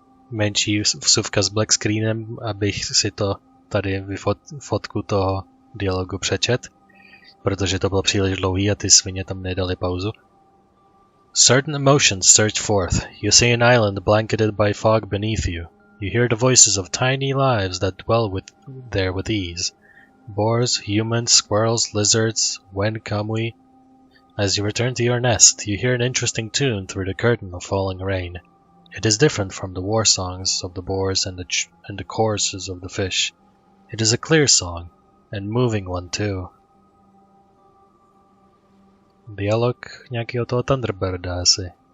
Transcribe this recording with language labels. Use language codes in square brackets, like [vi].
[cs] Menší vsuvka s black screenem, abych si to tady fotku toho dialogu přečet, protože to bylo příliš dlouhý a ty svině tam nedali pauzu. [en] Certain emotions surge forth. You see an island blanketed by fog beneath you. You hear the voices of tiny lives that dwell there with ease. Boars, humans, squirrels, lizards, when come we? As you return to your nest, you hear an interesting tune through the curtain of falling rain. It is different from the war songs of the boars and the choruses of the fish. It is a clear song, and moving one too. [cs] Dialog nějakého toho Thunderbirda asi.